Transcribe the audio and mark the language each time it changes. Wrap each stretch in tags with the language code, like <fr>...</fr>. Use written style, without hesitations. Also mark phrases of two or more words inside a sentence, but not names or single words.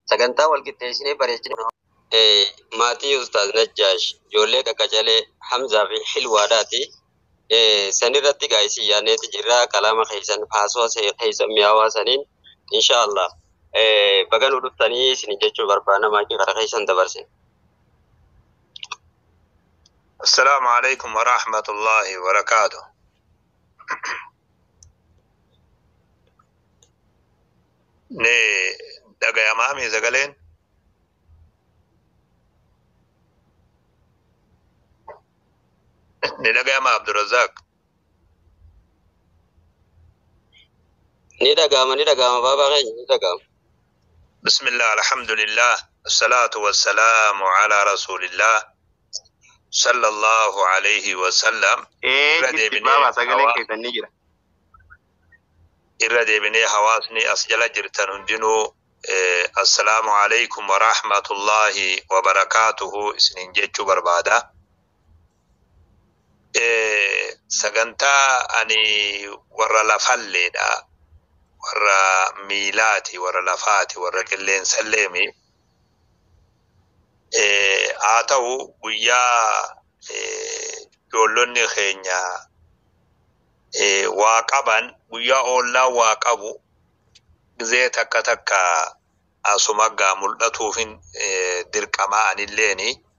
<om>sagantaa walqixxeessinee bareechine maatii Ustaaz Najjaash ijoollee qaqqacalee Hamzaa fi Hilwaadhaati. Sanirratti gaa'isii yaadneeti jirra kalama keessan haasoo keessan mi'aawaa saniin inshaallah baga nu dhuftanii isin jechuu barbaanna maakii karaa keessan dabarsine.</om> <ar>السلام عليكم ورحمة الله وبركاته.</ar> <om>Ne dhagayamaa mi sagaleen? Ne dhagayamaa Abdurrazzaq? Ni dhagama baabaa keenya ni dhagama.</om> <ar>بسم الله، الحمد لله، الصلاة والسلام على رسول الله صلى الله عليه وسلم.</ar> <om>Irra deebinee hawaasni as jala jirtan hundinuu</om> <ar>السلام عليكم ورحمة الله وبركاته</ar> <om>isinin jechuu barbaada. Sagantaa ani warra lafalleedha, warra miilaati, warra lafaati, warra qilleensalleemi. Haa ta'u guyyaa ijoollonni keenya waa qaban, guyyaa oollaa waa qabu gizee takka takka asumaggaa mul'atuufin dirqamaa anilleeni.</om>